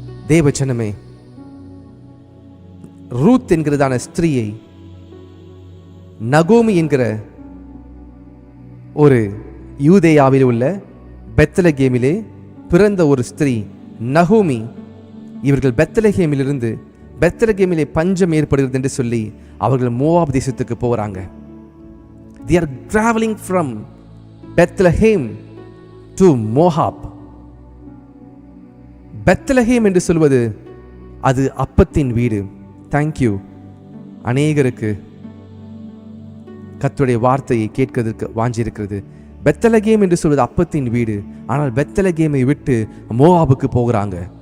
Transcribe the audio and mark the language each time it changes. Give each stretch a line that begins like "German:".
Tamil: தேவச்சனமே, ரூத் என்கிறதான ஸ்திரீயை நகோமி என்கிற ஒரு யூதேயாவில் உள்ள பெத்லகேமிலே பிறந்த ஒரு ஸ்திரீ நகோமி, இவர்கள் பெத்லகேமிலிருந்து, பெத்லகேமிலே பஞ்சம் ஏற்படுகிறது என்று சொல்லி அவர்கள் மோவாப் தேசத்துக்கு போகிறாங்க.
English: They are traveling from Bethlehem to Moab.
Tamil: Bethlehem என்று சொல்வது அது அப்பத்தின் வீடு. தேங்க்யூ. அநேகருக்கு கர்த்தருடைய வார்த்தையை கேட்கிறதுக்கு வாஞ்சிருக்கிறது. பெத்லகேம் என்று சொல்வது அப்பத்தின் வீடு. ஆனால் பெத்லகேமை விட்டு மோவாபுக்கு போகிறாங்க.